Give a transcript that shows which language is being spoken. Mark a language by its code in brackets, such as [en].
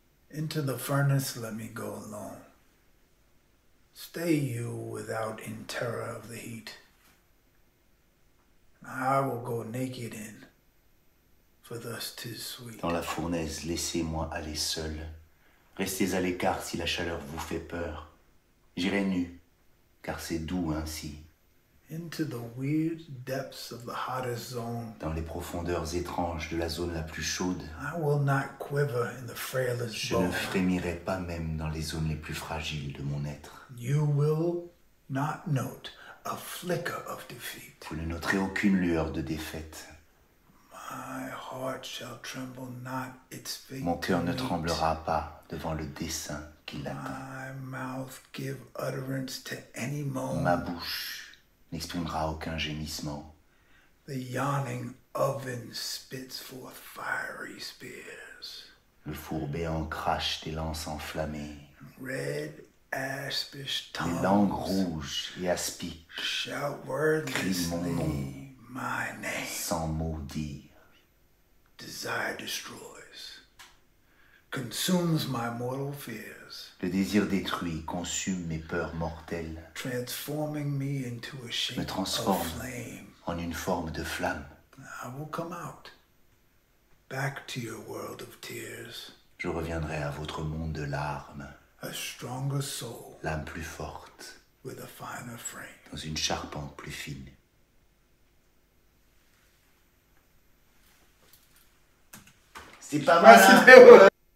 [en] Into the furnace let me go alone. Stay you without in terror of the heat. I will go naked in, for thus 'tis sweet. [fr] Dans la fournaise, laissez-moi aller seul. Restez à l'écart si la chaleur vous fait peur. J'irai nu, car c'est doux ainsi. [en] into the weird depths of the hottest zone. [fr] Dans les profondeurs étranges de la zone la plus chaude, [en] I will not quiver in the frailest [fr] je ne [en] bone. [fr] frémirai pas même dans les zones les plus fragiles de mon être. [en] You will not note a flicker of defeat. [fr] Vous ne noterez aucune lueur de défaite. [en] My heart shall tremble not its fate. [fr] Mon cœur [en] to [fr] ne [en] meet. [fr] tremblera pas devant le dessein qui l'attend. [en] My mouth give utterance to any moan. [fr] Ma bouche n'exprimera aucun gémissement. [en] The yawning oven spits forth fiery spears. [fr] Le four béant crache des lances enflammées. [en] Red aspish [fr] Les langues [en] tongues [fr] rouges et aspiques, [en] shout [fr] Crie mon nom. [en] wordlessly my name. [fr] sans mot dire. [en] Desire destroys, consumes my mortal fears, [fr] Le désir détruit consume mes peurs mortelles [en] transforming me into a shape [fr] Me transforme. [en] of flame. [fr] en une forme de flamme. [en] I will come out, back to your world of tears, [fr] Je reviendrai à votre monde de larmes, [en] a stronger soul [fr] l'âme plus forte, [en] with a finer frame. [fr] dans une charpente plus fine. C'est pas mal, hein?